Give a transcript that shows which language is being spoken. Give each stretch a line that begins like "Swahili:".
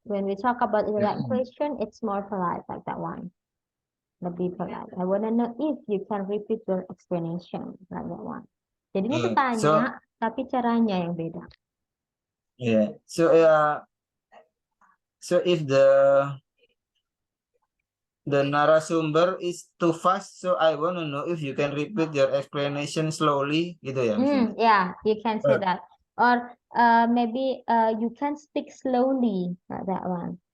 English: When we talk about indirect question, it's more polite like that one.
Indonesian: Lebih polite.
English: I wanna know if you can repeat your explanation like that one.
Indonesian: Jadi ini bertanya, tapi caranya yang beda.
English: Yeah. So if the narasumber is too fast, so I want to know if you can repeat your explanation slowly,
Indonesian: gitu ya,
English: Miss Diana? Yeah, you can say that. Or maybe you can speak slowly like that one.